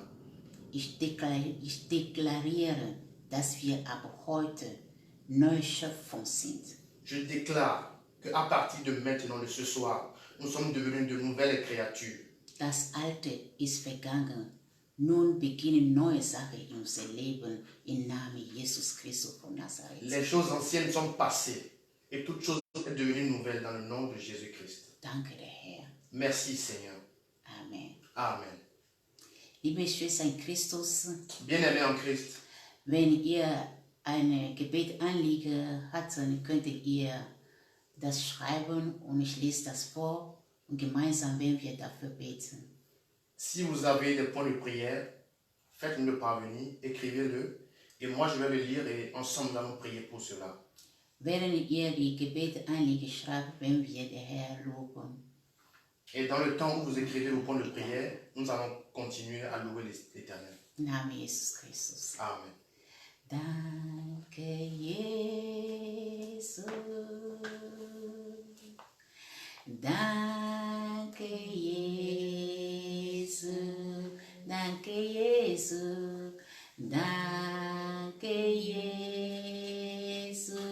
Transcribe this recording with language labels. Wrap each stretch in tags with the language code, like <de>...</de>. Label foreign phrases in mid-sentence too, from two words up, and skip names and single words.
<de>Ich deklariere, dass wir ab heute neue Schöpfung sind.</de> <fr>Je déclare qu'à partir de maintenant, de ce soir, nous sommes devenus de nouvelles créatures.</fr> <de>Das Alte ist vergangen. Nun beginnen neue Sachen in unser Leben im Namen Jesus Christus von Nazareth.</de> <fr>Les choses anciennes sont passées et toute chose est devenue nouvelle dans le nom de Jésus-Christ.</fr> <de>Danke, der Herr.</de> <fr>Merci Seigneur. Amen. Amen.</fr> <de>Liebe Schwester in Christus,</de> <fr>Bien-aimés en Christ,</fr> <de>wenn ihr ein Gebetanliegen habt, dann könntet ihr das schreiben und ich lese das vor und gemeinsam werden wir dafür beten.</de> <fr>si vous avez des points de prière, faites-le parvenir, écrivez-le et moi je vais le lire et ensemble nous allons prier pour cela.</fr> <de>Während ihr die Gebetanliegen schreibt, werden wir den Herrn loben.</de> <fr>Et dans le temps où vous écrivez vos points de prière, nous allons continuer à louer l'Éternel.</fr> <de>Im Namen Jesus Christus. Amen. Danke, Jesus. Danke, Jesus. Danke, Jesus. Danke, Jesus.</de>